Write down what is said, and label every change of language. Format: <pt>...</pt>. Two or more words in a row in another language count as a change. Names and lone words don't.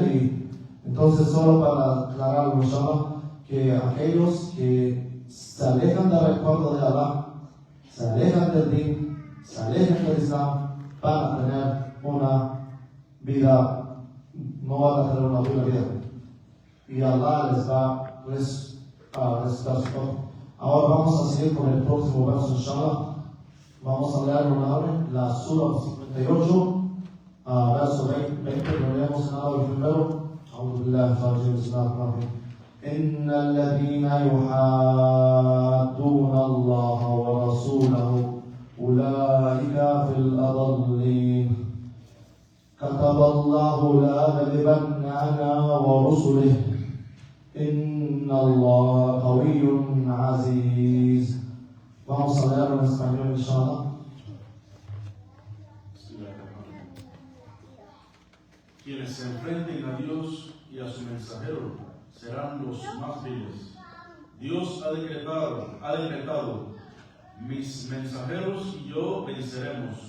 <es>Y entonces, solo para aclarar que aquellos que se alejan del recuerdo de Allah, se alejan del din, se alejan del Islam, van a tener una vida, no van a tener una buena vida. Y Allah les va a resucitar su cuerpo. Ahora vamos a seguir con el próximo verso, inshallah. Vamos a leer la Sura 58, verso 20, lo leemos en árabe primero.</es> <ar>أعوذ بالله من الشيطان الرجيم بسم الله الرحمن الرحيم إن الذين يحادون الله ورسوله أولئك في الأضلين كتب الله لأغلبن أنا ورسله إن الله قوي عزيز.</ar> <es>Vamos a leerlo en español, inshallah. Quienes se enfrenten a Dios y a su mensajero serán los más viles. Dios ha decretado, mis mensajeros y yo venceremos.</es>